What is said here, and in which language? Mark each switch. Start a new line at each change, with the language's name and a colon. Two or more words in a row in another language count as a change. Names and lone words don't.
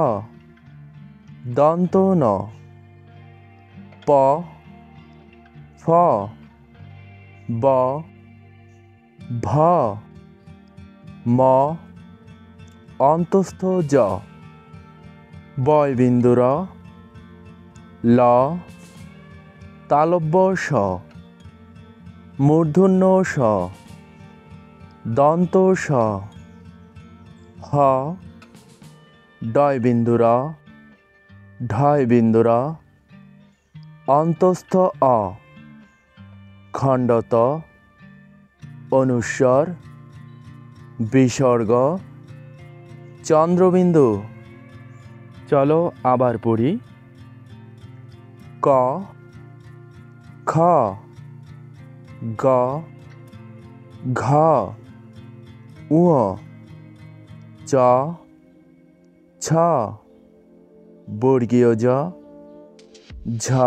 Assamese: দন্ত ন, প, ফ, ব, ভ, ম, অন্তস্থ জ, বয়বিন্দু র, ল, তালব্য স, মূর্ধন্য স, দন্ত স, হ, ডয়বিন্দু র, ঢয়বিন্দু র, অন্তস্থ অ, খণ্ডত, অনুস্বর, বিসর্গ, চন্দ্রবিন্দু।
Bangla: চলো আবার পড়ি। ক, খ, গ, ঘ, উ, চ, ছ, বর্গীয় জ, ঝ,